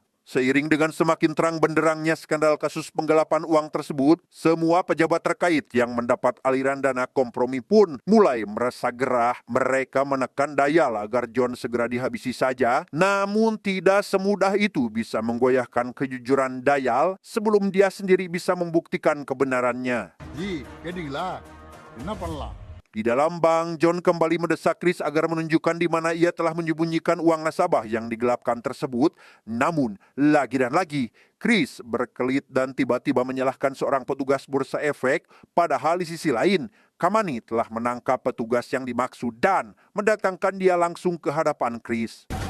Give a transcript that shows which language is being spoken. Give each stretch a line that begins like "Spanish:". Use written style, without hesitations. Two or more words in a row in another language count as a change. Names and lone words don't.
Indonesian: Seiring dengan semakin terang benderangnya skandal kasus penggelapan uang tersebut, semua pejabat terkait yang mendapat aliran dana kompromi pun mulai merasa gerah. Mereka menekan Dayal agar John segera dihabisi saja, namun tidak semudah itu bisa menggoyahkan kejujuran Dayal sebelum dia sendiri bisa membuktikan kebenarannya.
Tamil: கேட்டீங்களா என்ன பண்ணலாம்?
Indonesian: Di dalam bank, John kembali mendesak Chris agar menunjukkan di mana ia telah menyembunyikan uang nasabah yang digelapkan tersebut. Namun, lagi dan lagi, Chris berkelit dan tiba-tiba menyalahkan seorang petugas bursa efek. Padahal di sisi lain, Kamani telah menangkap petugas yang dimaksud dan mendatangkan dia langsung ke hadapan Chris.